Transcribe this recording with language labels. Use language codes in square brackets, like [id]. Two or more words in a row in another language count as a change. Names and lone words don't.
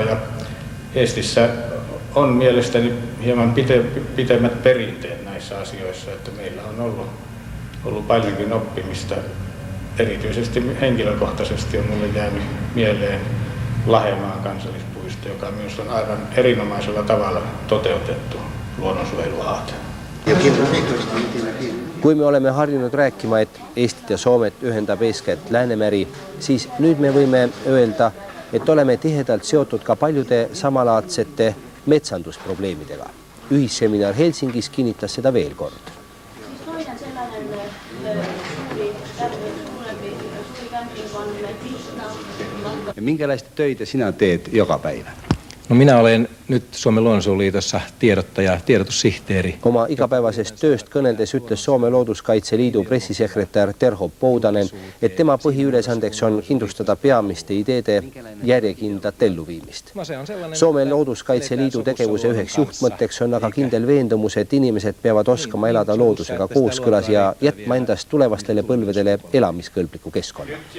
[fi] Ja Eestissä on mielestäni hieman pitemmät perinteet näissä asioissa, että meillä on ollut paljonkin oppimista. Erityisesti henkilökohtaisesti on minulle jäänyt mieleen Lahemaan kansallispuisto, joka myös on aivan erinomaisella tavalla toteutettu luonnonsuojeluhaate. [et] Kui me oleme harjunud rääkima, et Eestit ja Soomet ühendab eeskätt Läänemeri, siis nüüd me võime öelda, et oleme tihedalt seotud ka paljude samalaadsete metsandusprobleemidega. Ühisseminar Helsingis kinnitas seda veel kord. [fi] Toinen sellainen suuri kämping on Krishna. Minkälaista töitä sinä teet joka päivä? No minä olen nyt Suomen luonnonsuojeluliitossa tiedottaja, tiedotussihteeri. [et] Oma igapäevasest tööst kõneldes ütles Soome Looduskaitseliidu pressisekretär Terho Poudanen, et tema põhiülesandeks on kindlustada peamiste ideede järjekindlat elluviimist. Soome Looduskaitseliidu tegevuse üheks juhtmõtteks on aga kindel veendumus, et inimesed peavad oskama elada loodusega kooskõlas ja jätma endast tulevastele põlvedele elamiskõlbliku keskkonna.